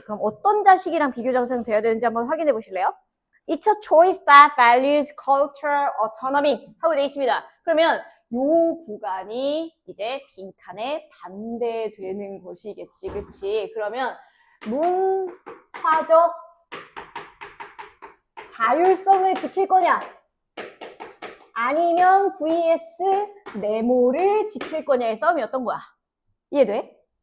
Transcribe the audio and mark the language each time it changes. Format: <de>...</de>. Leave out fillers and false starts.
<ko>그럼 어떤 자식이랑 비교 대상이 돼야 되는지 한번 확인해 보실래요?</ko> <en>It's a choice that values cultural autonomy</en> <ko>하고 되어 있습니다. 그러면 요 구간이 이제 빈칸에 반대되는 것이겠지. 그치? 그러면 문화적 자율성을 지킬 거냐? 아니면 vs 네모를 지킬 거냐의 싸움이었던 거야. 이해돼?</ko>